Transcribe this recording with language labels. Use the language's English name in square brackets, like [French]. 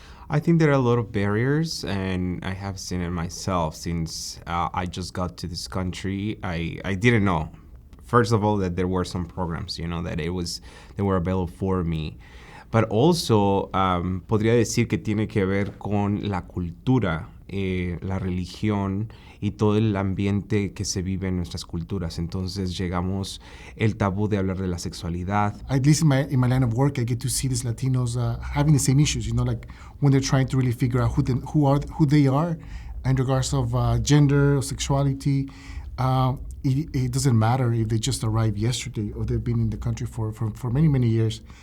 [English] I think there are a lot of barriers, and I have seen it myself since I just got to this country. I didn't know, first of all, that there were some programs, that they were available for me. But also, [Spanish] podría decir que tiene que ver con la cultura, la religión y todo el ambiente que se vive en nuestras culturas. Entonces llegamos el tabú de hablar de la sexualidad. [English] At least in my line of work, I get to see these Latinos having the same issues. Like when they're trying to really figure out who they are, in regards of gender or sexuality. It doesn't matter if they just arrived yesterday or they've been in the country for many years.